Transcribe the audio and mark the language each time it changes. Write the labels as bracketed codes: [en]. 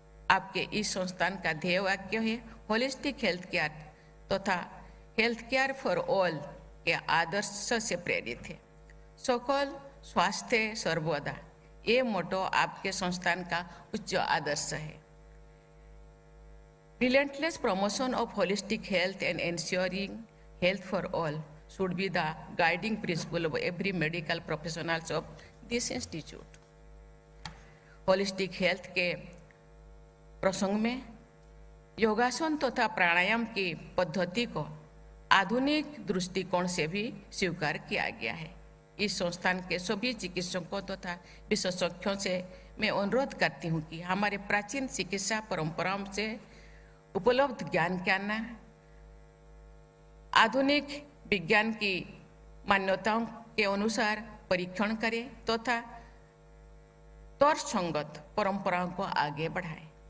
[hi] आपके इस संस्थान का ध्येय वाक्य है होलिस्टिक हेल्थ केयर तथा [en] health care for all [hi] के आदर्श से प्रेरित है। सकल स्वास्थ्य सर्वदा, ये मोटो आपके संस्थान का उच्च आदर्श है। [en] Relentless promotion of holistic health and ensuring health for all should be the guiding principle of every medical professionals of this institute. [hi] Holistic health के प्रसंग में योगासन तथा प्राणायाम की पद्धति को आधुनिक दृष्टिकोण से भी स्वीकार किया गया है। इस संस्थान के सभी चिकित्सकों तथा विशेषज्ञों से मैं अनुरोध करती हूँ कि हमारे प्राचीन चिकित्सा परंपराओं से उपलब्ध ज्ञान के आधुनिक विज्ञान की मान्यताओं के अनुसार परीक्षण करें तथा तर्कसंगत परंपराओं को आगे बढ़ाएं।